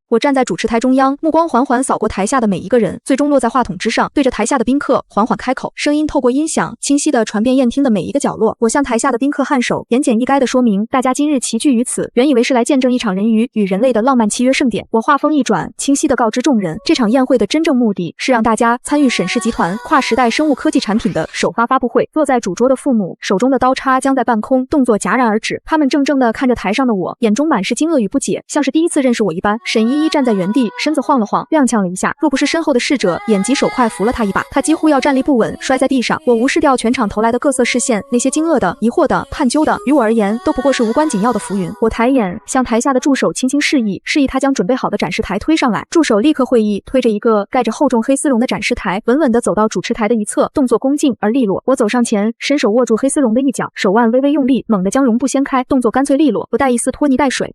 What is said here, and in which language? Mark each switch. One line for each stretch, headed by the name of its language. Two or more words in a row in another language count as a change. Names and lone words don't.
Chinese: 我站在主持台中央，目光緩緩掃過台下的每一個人，最終落在話筒之上，對着台下的賓客緩緩開口，聲音透過音響清晰地傳遍宴廳的每一個角落。我向台下的賓客頷首，言簡意賅地說明，大家今日齊聚於此，原以為是來見證一場人魚與人類的浪漫契約盛典。我話鋒一轉，清晰地告知眾人，這場宴會的真正目的是讓大家參與沈氏集團跨時代生物科技產品的首發發布會。坐在主桌的父母手中的刀叉僵在半空，動作戛然而止，他們怔怔地看着台上的我，眼中滿是驚愕與不解，像是第一次認識我一般。沈依依站在原地，身子晃了晃，踉蹌了一下，若不是身後的侍者眼疾手快扶了她一把，她幾乎要站立不穩，摔在地上。我无视掉全場投來的各色視線，那些驚愕的、疑惑的、探究的，於我而言都不過是無關緊要的浮雲。我抬眼向台下的助手輕輕示意他將準備好的展示台推上來。助手立刻會意，推着一個蓋着厚重黑絲絨的展示台，穩穩地走到主持台的一側，動作恭敬而利落。我走上前，伸手握住黑絲絨的一角，手腕微微用力，猛地將絨布掀開，動作乾脆利落，不帶一絲拖泥帶水。